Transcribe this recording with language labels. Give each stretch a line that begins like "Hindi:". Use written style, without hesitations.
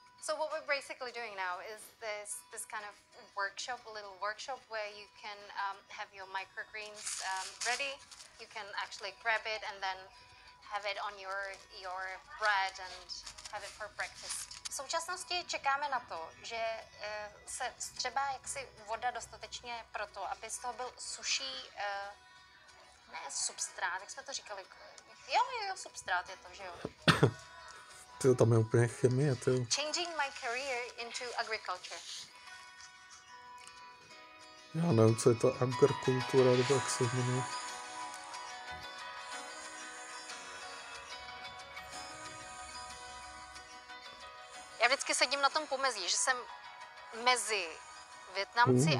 English: So what we're basically doing now is this kind of workshop, a little workshop where you can have your microgreens ready. You can actually grab it and then have it on your bread and have it for breakfast.
Czech: V současnosti čekáme na to, že se vstřebá jaksi voda dostatečně pro to, aby z toho byl suší, ne substrát, jak jsme to říkali. Jo, substrát je to, že jo. Tyjo, tam je úplně chemie, tyjo.
English: Changing my career into agriculture.
Czech: Já nevím, co je to agrikultura, nebo jak se jmenuje. Já vždycky sedím na tom pomezí, že jsem mezi Vietnamci a